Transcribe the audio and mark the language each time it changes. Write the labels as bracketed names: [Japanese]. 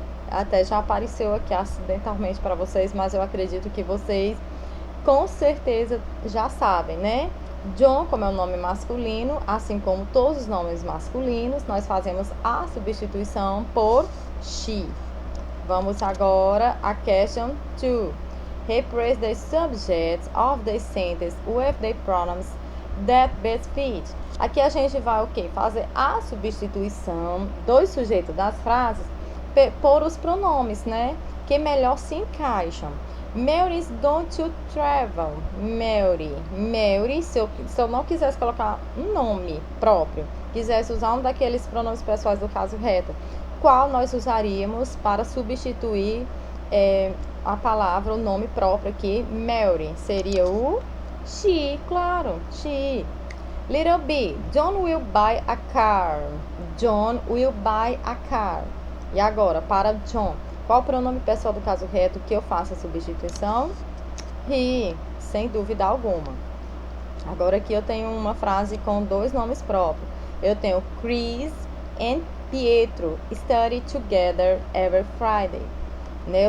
[Portuguese] Até já apareceu aqui acidentalmente para vocês, mas eu acredito que vocês com certeza já sabem, né? John, como é o nome masculino, assim como todos os nomes masculinos, nós fazemos a substituição por she. Vamos agora a question 2. [English] Replace the subjects of the sentence with the pronouns that best fit. [Portuguese] Aqui a gente vai o quê? Fazer a substituição dos sujeitos das frases por os pronomes, né? Que melhor se encaixam. [English] Mary is going to travel. [Portuguese] Mary, se eu não quisesse colocar um nome próprio, quisesse usar um daqueles pronomes pessoais do caso reto, qual nós usaríamos para substituir a palavra, o nome próprio aqui? Mary. Seria o she, claro, she. [English] Little B, John will buy a car. John will buy a car. [Portuguese] E agora, para John, qual o pronome pessoal do caso reto que eu faço a substituição? He, sem dúvida alguma. Agora aqui eu tenho uma frase com dois nomes próprios. Eu tenho [English] Chris and Pietro study together every Friday. Né?